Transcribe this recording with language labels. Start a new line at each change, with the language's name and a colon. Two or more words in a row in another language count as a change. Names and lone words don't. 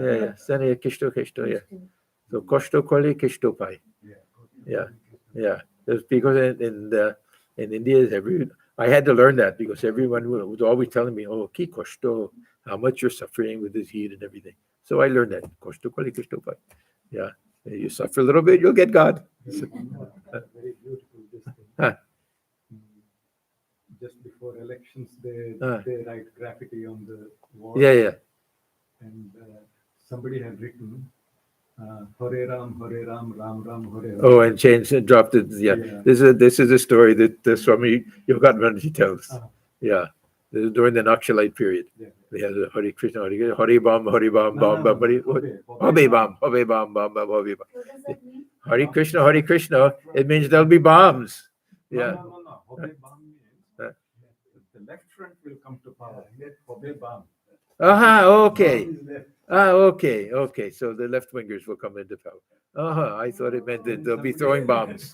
English: Yeah. Sani Kishto, yeah.
Bangla: So Koshto Kole Kishto Pai.
English: Yeah. That's because in India, I had to learn that because everyone was always telling me, "Oh,
Bangla: ki koshto,
English: how much you're suffering with this heat and everything." So I learned that
Bangla: koshto kali koshto pai.
English: Yeah, you suffer a little bit, you'll get God. Very beautiful this thing. Huh. Just before elections, they write graffiti on the wall. Yeah. And somebody had written Hare Ram, Ram Ram, Hare Ram. Oh, and changed and dropped it. Yeah. This is a story that Swami Yogananda tells. Yeah, this is during the Naxalite period. We had Hare Krishna, Hare Bam, Hare Bam, Bam, Bam, Hare Bam, Hare Bam, Bam, Bam, Hare Bam. What does that mean? Hare Krishna. It means there'll be bombs. Yeah. No. Hare Bam means the left front will come to power. Hare Bam. Okay. Okay. So the left wingers will come into power. I thought it meant that they'll be throwing bombs.